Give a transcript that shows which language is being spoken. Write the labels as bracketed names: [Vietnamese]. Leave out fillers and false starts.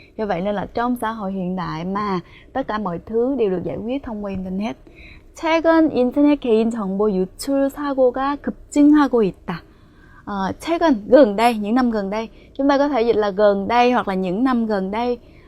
[Vietnamese] Do vậy nên là trong xã hội hiện đại mà tất cả mọi thứ đều được giải quyết thông qua internet. [Korean] 최근 인터넷 개인 정보 유출 사고가 급증하고 있다. [Vietnamese] 최근, gần đây, những năm gần đây. Chúng ta có thể dịch là gần đây hoặc là những năm gần đây.